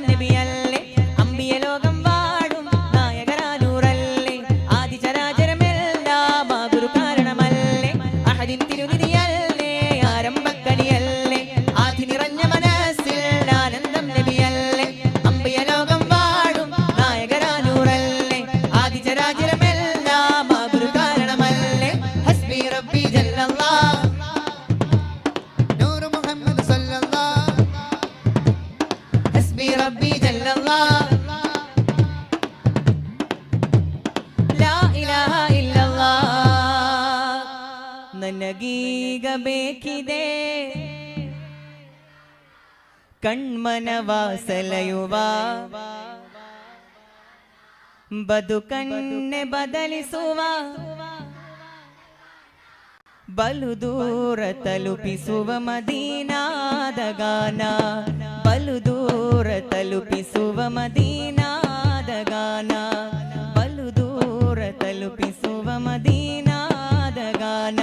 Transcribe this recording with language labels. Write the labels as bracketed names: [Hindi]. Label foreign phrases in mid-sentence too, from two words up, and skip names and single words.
[Malayalam] നബിയല്ലേ അമ്പിയ ലോകം വാഴും നായകരാനൂറല്ലേ ആദി ചരാചരമെല്ലാം ആ ഗുരു കാരണമല്ലേ അഹദിൻ തിരുനിധിയല്ലേ ആരംഭക്കണിയല്ലേ ആദി നിറഞ്ഞ മനസ്സിൽ ആനന്ദം നബിയല്ലേ അമ്പിയ ലോകം വാഴും നായകരാനൂറല്ലേ ആദി ചരാചരമെല്ലാം ആ ഗുരു കാരണമല്ലേ [Arabic] حسبي ربي جل الله نور محمد صلى الله حسبي ربي جل الله لا إله إلا الله [Kannada] ನನಗೀಗ ಬೇಕಿದೆ ಕಣ್ಮನವ ಸೆಳೆಯುವ ಬದುಕನ್ನೆ ಬದಲಿಸುವ ಬಲು ದೂರ ತಲುಪಿಸುವ ಮದೀನಾದ ಗಾನ, ಬಲು ದೂರ ತಲುಪಿಸುವ ಮದೀನಾದ ಗಾನ, ಬಲು ದೂರ ತಲುಪಿಸುವ ಮದೀನಾದ ಗಾನ.